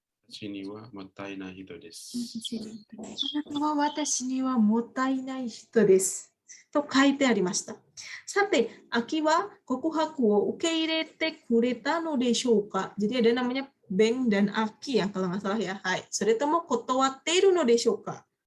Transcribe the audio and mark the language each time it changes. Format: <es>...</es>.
<ja>私にはもったいない人です。あなたは私にはもったいない人です。と書いてありました。さて、Akiは告白を受け入れてくれたのでしょうか?</ja> <id>Jadi ada namanya Beng dan Aki ya, kalau nggak salah ya.</id> <ja>Hai. それとも断っているのでしょうか?</ja>